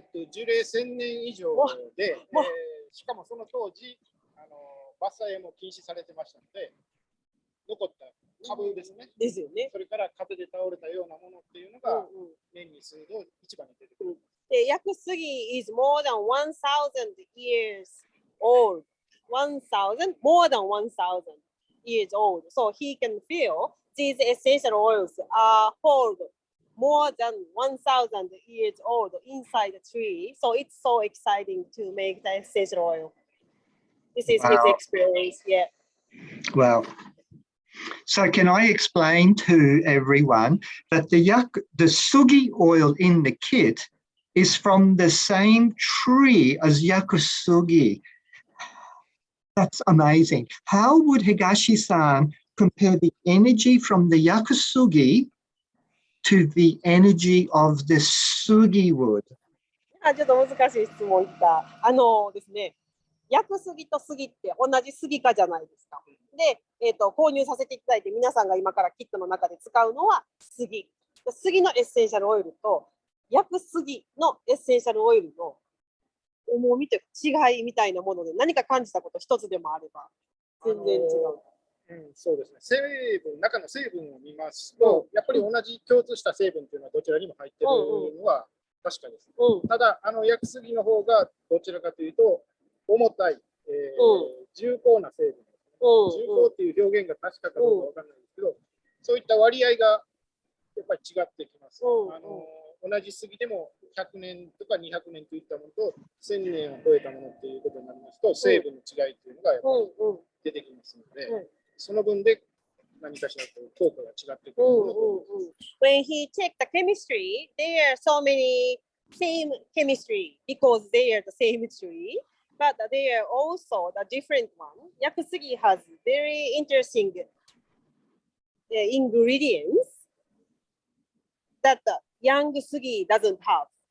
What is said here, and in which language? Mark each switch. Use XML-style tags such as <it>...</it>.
<ja>樹齢1000年以上で、しかもその当時伐採も禁止されてましたので、残った株ですね。ですよね。それから風で倒れたようなものっていうのが年に数度市場に出てくる。</ja> <en>で、ヤクスギ is more than 1,000 years old. 1,000 more than 1,000 years old. So he can feel these essential oils are hold more than 1,000 years old inside the tree. So it's so exciting to make the essential oil. This is his experience. Yeah. Well, so can I explain to everyone that the sugi oil in the kit is from the same tree as yakusugi? That's amazing. How would Higashi-san compare the energy from the yakusugi to the energy of the sugi wood?</en> <ja>ちょっと難しい質問きた。ですね、ヤクスギとスギって同じスギ科じゃないですか。で、購入させていただいて、皆さんが今からキットの中で使うのはスギ。スギのエッセンシャルオイルと、ヤクスギのエッセンシャルオイルの重みというか違いみたいなもので、何か感じたこと一つでもあれば、全然違う。そうですね。中の成分を見ますと、やっぱり同じ共通した成分というのはどちらにも入っているのは確かです。ただ、ヤクスギの方がどちらかというと、重たい、重厚な成分。重厚っていう表現が確かかどうかわからないんですけど、そういった割合がやっぱり違ってきます。同じ杉でも100年とか200年といったものと1000年を超えたものっていうことになりますと、成分の違いっていうのがやっぱり出てきますので、その分で何かしら効果が違ってくる。</ja> <en>When he checked the chemistry, there are so many same chemistry because they are the same tree, but there are also the different one. Yakusugi has very interesting ingredients that the young sugi doesn't have.</en>